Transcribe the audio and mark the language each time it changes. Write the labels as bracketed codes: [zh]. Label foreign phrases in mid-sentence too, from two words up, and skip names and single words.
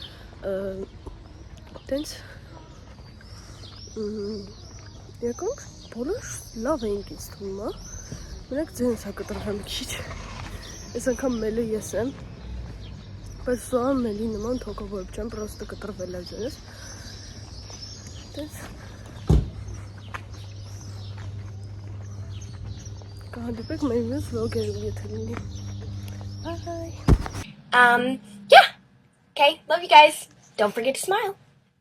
[hy] տենց եկանք բոլոր լավ էինք ինձ թվում մենակ ձենս հա կտրվեմ քիչ ես անգամ մելը ես եմ բայց սա մելի նման թոքավորբ չեմ պրոստը կտրվել է ձենս տենց կհանդիպեք մեր մյուս վլոգերում եթե լինի [en] Yeah. Okay. Love you guys. Don't forget to smile.